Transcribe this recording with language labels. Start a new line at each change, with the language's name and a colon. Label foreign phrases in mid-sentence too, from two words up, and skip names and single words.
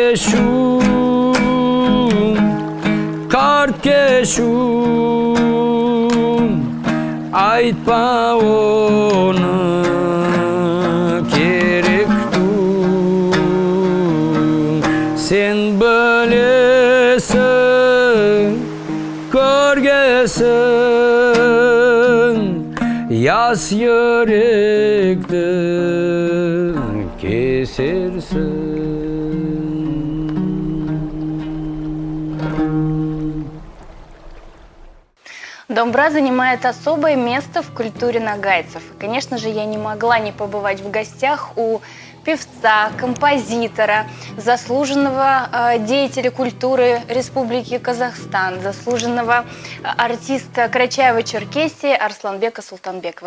Nogai: keşun aytpa onu kerek du sen bilesin körgesin yas yürekti
Russian: Домбра занимает особое место в культуре ногайцев. И, конечно же, я не могла не побывать в гостях у певца, композитора, заслуженного деятеля культуры Республики Казахстан, заслуженного артиста Карачаево-Черкесии Арсланбека Султанбекова.